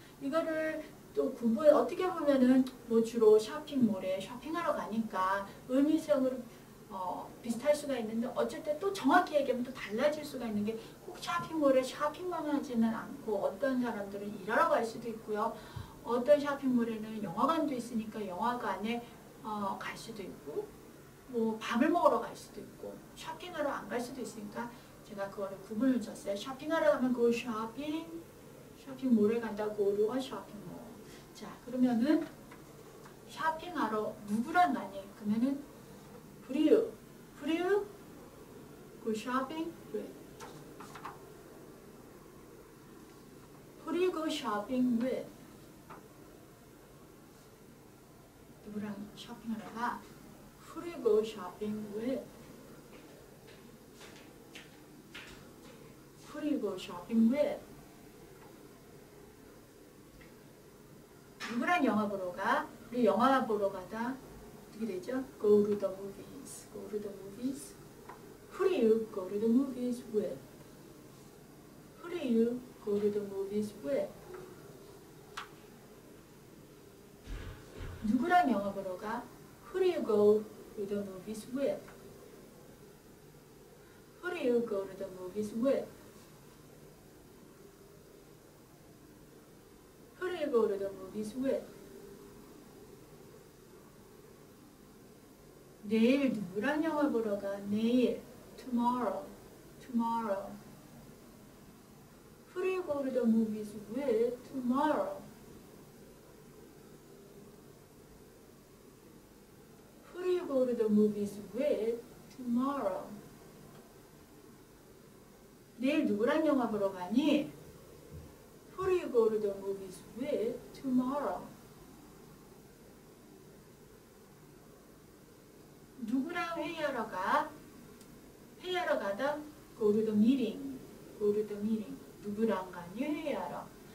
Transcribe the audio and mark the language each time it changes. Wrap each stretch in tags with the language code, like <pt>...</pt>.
<ko>이거를 또 구분 어떻게 보면은 뭐 주로 쇼핑몰에 쇼핑하러 가니까 의미성으로 비슷할 수가 있는데 어쩔 때 또 정확히 얘기하면 또 달라질 수가 있는 게 꼭 쇼핑몰에 쇼핑만 하지는 않고 어떤 사람들은 일하러 갈 수도 있고요. 어떤 쇼핑몰에는 영화관도 있으니까 영화관에 갈 수도 있고 뭐 밥을 먹으러 갈 수도 있고 쇼핑하러 안 갈 수도 있으니까 제가 그거를 구분을 줬어요. 쇼핑하러 가면</ko> <en>go shopping,</en> <ko>쇼핑몰에 간다</ko> <en>go to a shopping mall.</en> <ko>자, 그러면은 쇼핑하러 누구랑 가니? 그러면은</ko> <en>Who do you go shopping with? Who do you go shopping with?</en> <ko>누구랑 쇼핑하러 가?</ko> <en>Who do you go shopping with? Who do you go shopping with?</en> <ko>누구랑 영화 보러 가? 우리 영화 보러 가다 어떻게 되죠?</ko> <en>Go to the movies. Go to the movies. Who do you go to the movies with? Who do you go to the movies with?</en> <ko>누구랑 영화 보러 가?</ko> <en>Who do you go to the movies with? Who do you go to the movies with? Who do you go to the movies with?</en> <ko>내일 누구랑 영화 보러 가? 내일.</ko> <en>Tomorrow. Tomorrow. Who do you go to the movies with tomorrow? Who do you go to the movies with tomorrow?</en> <ko>내일 누구랑 영화 보러 가니?</ko> <en>Who do you go to the movies with tomorrow?</en> <ko>누구랑 회의하러 가? 회의하러 가다</ko> <en>go to the meeting. go to the meeting.</en> <ko>누구랑 가니 회의하러?</ko>